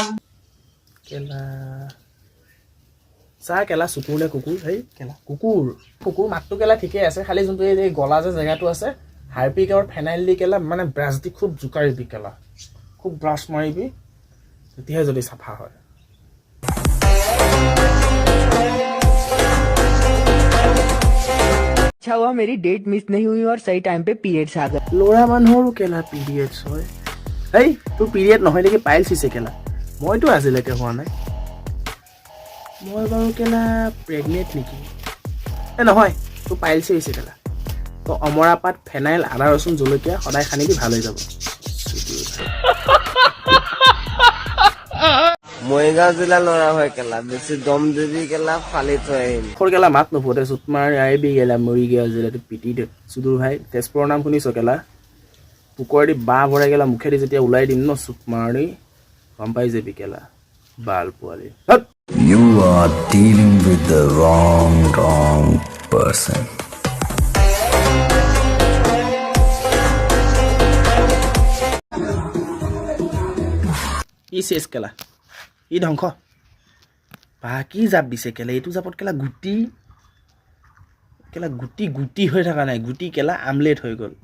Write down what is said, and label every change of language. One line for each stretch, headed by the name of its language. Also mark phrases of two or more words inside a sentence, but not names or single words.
Assamese: কেলা চা কেলা চকুৰ নে কুকুৰ হেই কেলা কুকুৰ মাতটো কেলা ঠিকেই আছে খালি যোনটো এই গলা যে জেগাটো আছে হাৰপিক আৰু ফেনাইল দি কেলা মানে ব্ৰাছ দি খুব জোকাৰিবি কেলা খুব ব্ৰাছ মাৰিবি তেতিয়াহে যদি চাফা হয়
Hindi: अच्छा हुआ मेरी
English: date miss
Hindi: नहीं हुई और सही टाइम पे पीरियड्स आ गए
Assamese: ল'ৰা মানুহৰো কেলা পিৰিয়ডছ হয় হেই তোৰ পিৰিয়ড নহয় নেকি পাইলছ হৈছে কেলা মইতো আজিলৈকে হোৱা নাই মই বাৰু কেলা প্ৰেগনেণ্ট নেকি নহয় তোৰ পাইলছ হৈছে কেলা তো অমৰা পাত ফেনাইল আদা ৰচুন জলকীয়া সদায় সানি দি ভাল হৈ যাব মৰিগাঁও জিলা ল'ৰা হয় কেলা বেছি দম দিবি কেলা ফালি থৈ আহিম সৰু কেলা মাত নুফুটে চুটমাৰ আহিবি কেলা মৰিগাঁও জিলাটো পিটি দে চুদুৰ ভাই তেজপুৰৰ নাম শুনিছ কেলা পুকুৰেদি বাঁহ ভৰাই কেলা মুখেদি যেতিয়া ওলাই দিম ন চুটমাৰি গম পাই যাবি কেলা বাল পোৱালি
English: You are dealing with the wrong person.
Assamese: ই চেচ কেলা ই ধ্বংস বাকী জাপ দিছে কেলা এইটো জাপত কেলা গুটি হৈ থকা নাই গুটি কেলা আমলেট হৈ গ'ল